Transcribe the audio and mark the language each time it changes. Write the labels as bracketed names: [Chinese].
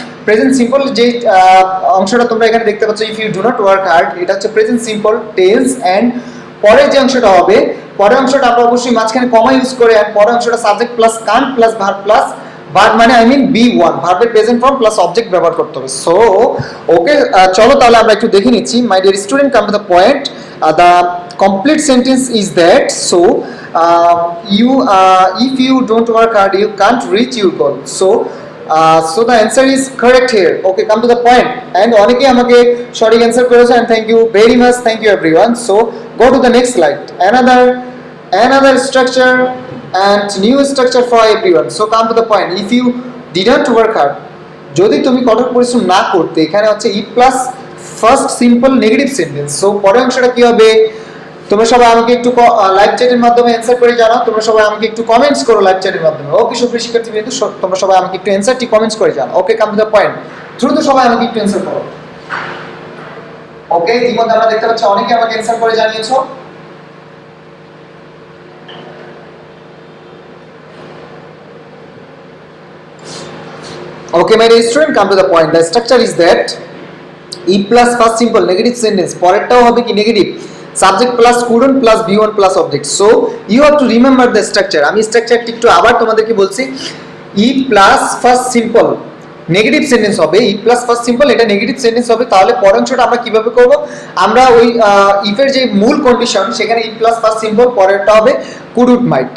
[Bangla] Present simple যে অংশটা তোমরা এখানে দেখতে পাচ্ছ [English] if you do not work hard, [Bangla] এটা হচ্ছে প্রেজেন্ট সিম্পল টেন্স। এন্ড পরের যে অংশটা হবে, পরের অংশটা আমরা অবশ্যই মাঝখানে কমা ইউজ করে, এন্ড পরের অংশটা subject plus Kant plus verb plus verb মানে আই মিন বি ওয়ান, ভার্বের প্রেজেন্ট ফর্ম প্লাস অবজেক্ট ব্যবহার করতে হবে। [English] so okay, [Bangla] চলো তাহলে আমরা একটু দেখে নিচ্ছি। [English] My dear student, come to the point. The complete sentence is that, so you if you don't work hard you can't reach your goal. So the answer is correct here. Okay, come to the point. And [Bangla] অনেকে আমাকে সঠিক answer করেছে, [English] and thank you very much, thank you everyone. So go to the next slide. Another structure and new structure for everyone. So come to the point. If you didn't work hard, [Bangla] যদি তুমি কঠোর পরিশ্রম না করতে, [English] এখানে হচ্ছে E plus first simple negative sentence. [Bangla] So পরের অংশটা কি হবে? তোমরা সবাই আমাকে একটু লাইভ চ্যাটের মাধ্যমে অ্যান্সার করে জানাও। তোমরা সবাই আমাকে একটু কমেন্টস করো লাইভ চ্যাটের মাধ্যমে। ওকে সুপ্রিয় শিক্ষার্থী বিন্দু, তোমরা সবাই আমাকে একটু অ্যান্সারটি কমেন্টস করে জানাও। [English] okay, come to the point, [Bangla] দ্রুত সবাই আমাকে একটু অ্যান্সার করো। ওকে, ইতিমধ্যে আমরা দেখতে পাচ্ছি অনেকে আমাকে অ্যান্সার করে জানিয়েছো। [English] Okay, my dear student, come to the point. The structure is that E plus first simple negative sentence, [Bangla] পরেরটাও হবে কি negative, [English] Subject plus couldn't plus B1 plus object. So you have to remember the structure. [Bangla] আমি স্ট্রাকচারটি একটু আবার তোমাদেরকে বলছি। [English] E plus first simple negative sentence হবে, E plus first simple, এটা negative sentence হবে। [Bangla] তাহলে পরের অংশটা আমরা কিভাবে করব? আমরা ওই ইফের যে মূল কন্ডিশন, সেখানে ই প্লাস ফার্স্ট সিম্পল, পরেরটা হবে কুড উড মাইট।